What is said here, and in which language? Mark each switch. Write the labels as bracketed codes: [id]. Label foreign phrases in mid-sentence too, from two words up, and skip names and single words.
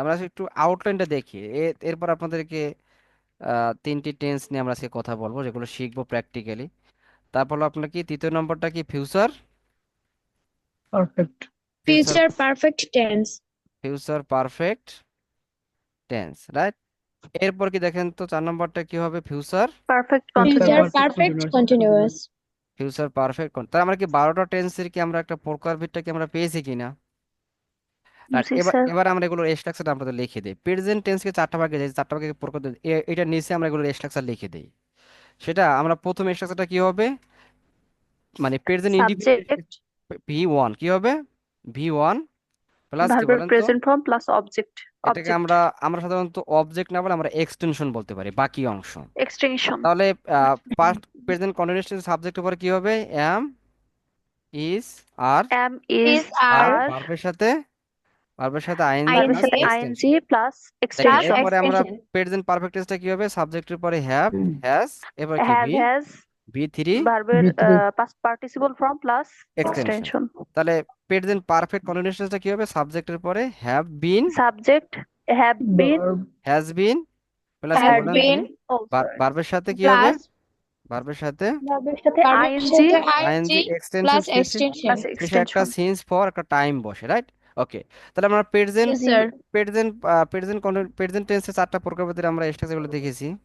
[bn] আমরা একটু আউটলাইনটা দেখি, এরপর আপনাদেরকে তিনটি টেন্স নিয়ে আমরা আজকে কথা বলবো যেগুলো শিখবো প্র্যাকটিক্যালি। তারপর হলো আপনার কি তৃতীয় নম্বরটা কি ফিউচার [en] Perfect. ফিউচার Future perfect tense. future perfect tense, right? [bn] এরপর কি দেখেন তো 4 নম্বরটা কি হবে ফিউচার [en] Perfect Future Future continuous. perfect perfect continuous. continuous. future perfect. [bn] তার আমরা কি 12টা টেন্সের কি আমরা একটা প্রকারভেদটা কি আমরা পেয়েছি কিনা? রাইট, জি এবার স্যার। এবার আমরা এগুলোর স্ট্রাকচার আপনাদের লিখে দিই। [en] present tenseকে [bn] 4টা ভাগে দিই, 4টা ভাগে প্রকার এটার নিচে আমরা এগুলোর স্ট্রাকচার লিখে দিই। সেটা আমরা প্রথম স্ট্রাকচারটা কি হবে, মানে [en] present indefinite Subject. [bn] V1 কি হবে V1 প্লাস কি [en] Verb [bn] বলেন তো? [en] present form plus object. [bn] এটাকে [en] Object. [bn] আমরা আমরা সাধারণত অবজেক্ট না বলে আমরা এক্সটেনশন বলতে পারি, বাকি অংশ। [en] Extension. [bn] তাহলে [en] past present continuous tense subjectের [bn] পরে কি হবে [en] am is are, Am is আর are. [bn] ভার্বের সাথে আইএনজি Verb এর প্লাস সাথে এক্সটেনশন। [en] ing plus [bn] দেখেন [en] extension. [bn] এরপরে আমরা [en] extension. [bn] প্রেজেন্ট পারফেক্ট টেন্সটা কি হবে সাবজেক্টের পরে [en] have has, [bn] এরপর কি [en] Have has. [bn] ভি3 Verb এর [en] V3. past participle form plus [bn] এক্সটেনশন। [en] extension. [bn] তাহলে [en] present perfect continuous tenseটা [bn] কি হবে সাবজেক্টের পরে [en] have been, Subject. Have been. Verb. has been plus [bn] কি [en] Had [bn] বলেন [en] been. [bn] তো? [en] Oh, sorry. [bn] ভার্বের সাথে কি হবে? [en] Plus [bn] ভার্বের সাথে Verb এর সাথে [en] verb ing [bn] সাথে আইএনজি [en] ing [bn] এক্সটেনশন [en] plus [bn] শেষে [en] extension. plus [bn] শেষে একটা [en] extension. since for [bn] একটা টাইম বসে, রাইট? ওকে, তাহলে আমরা প্রেজেন্ট [en] Yes, sir. present present tenseের [bn] 4টা প্রকারভেদের আমরা স্ট্রাকচারগুলো দেখেছি।